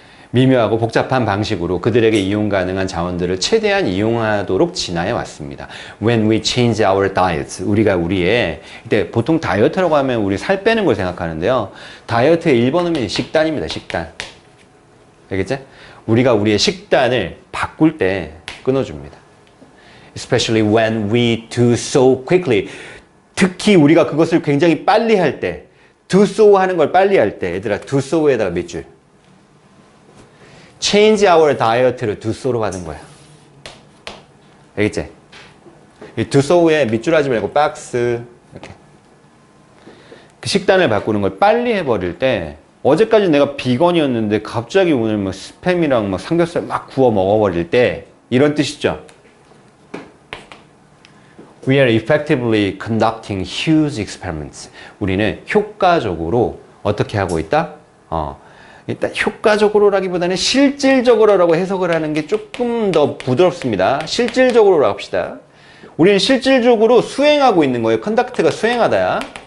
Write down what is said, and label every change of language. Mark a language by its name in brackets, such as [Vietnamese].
[Korean] 미묘하고 복잡한 방식으로 그들에게 이용 가능한 자원들을 최대한 이용하도록 진화해 왔습니다. [English] When we change our diets, [Korean] 우리가 우리의, 이때 보통 다이어트라고 하면 우리 살 빼는 걸 생각하는데요. 다이어트의 1번 의미는 식단입니다. 식단. 알겠지? 우리가 우리의 식단을 바꿀 때 끊어줍니다. [English] Especially when we do so quickly. [Korean] 특히 우리가 그것을 굉장히 빨리 할 때, [English] do so [Korean] 하는 걸 빨리 할 때, 얘들아, do so에다가 몇 줄? [English] change our diet [Korean] 를 do so로 받은 거야. 알겠지? 이 [English] do so [Korean] 에 밑줄 하지 말고 박스 이렇게. 그 식단을 바꾸는 걸 빨리 해버릴 때 어제까지 내가 비건이었는데 갑자기 오늘 뭐 스팸이랑 막 삼겹살 막 구워 먹어버릴 때 이런 뜻이죠. [English] We are effectively conducting huge experiments. [Korean] 우리는 효과적으로 어떻게 하고 있다? 일단 효과적으로라기보다는 실질적으로라고 해석을 하는 게 조금 더 부드럽습니다. 실질적으로라고 합시다. 우리는 실질적으로 수행하고 있는 거예요. 컨덕트가 수행하다야.